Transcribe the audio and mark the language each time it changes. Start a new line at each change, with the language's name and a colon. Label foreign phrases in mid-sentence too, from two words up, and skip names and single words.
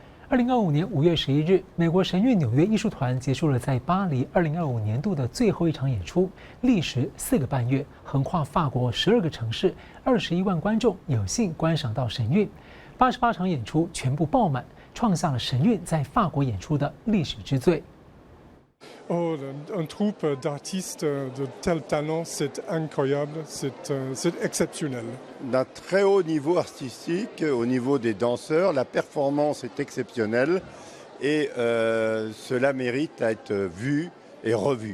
Chinese: 2025 年5月11日，美国神韵纽约艺术团结束了在巴黎2025年度的最后一场演出，历时4个半月，横跨法国12个城市，21万观众有幸观赏到神韵。88场演出全部爆满，创下了神韵在法国演出的历史之最。
French: Oh, un troupe d'artistes de tel talent, c'est incroyable, c'est exceptionnel. D'un très haut niveau artistique, au niveau des danseurs, la performance est exceptionnelle et cela mérite à être vu et revu.